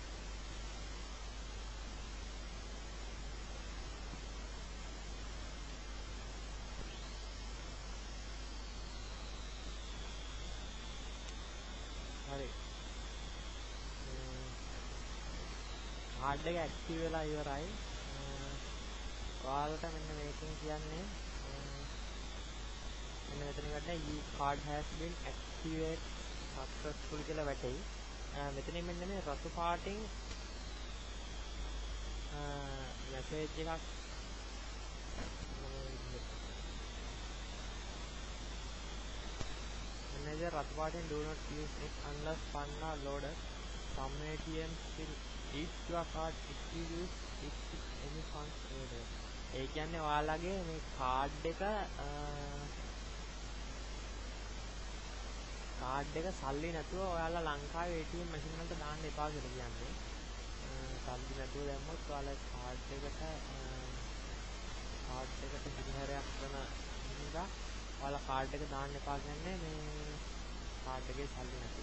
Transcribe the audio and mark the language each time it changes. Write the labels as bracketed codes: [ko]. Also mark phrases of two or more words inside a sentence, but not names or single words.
[si] හරි. කාඩ් එක ඇක්ටිව් වෙලා ඉවරයි. ඔයාලට මෙන්න මේකෙන් කියන්නේ මෙන්න මෙතන ගන්න [en] you card has been activated successfully [si] කියලා වැටෙයි. මෙතනින් මෙන්න මේ රතු පාටින් මැසේජ් එකක් මෙන්න රතු පාටින් [en] do not use it unless funds are loaded. Some ATMs will eat your card if you use it with any funds loaded. [si] ඒ කියන්නේ ඔයාලගේ මේ කාඩ් එක සල්ලි නැතුව ඔයාලා ලංකාවේ [en] ATM machine [si] වලට දාන්න එපා කියලා කියන්නේ. සල්ලි නැතුව දැම්මොත් ඔයාලා කාඩ් එකට හිරිහැරයක් කරන නිසා ඔයාලා කාඩ් එක දාන්න එපා කියන්නේ මේ කාඩ් එකේ සල්ලි නැතුව.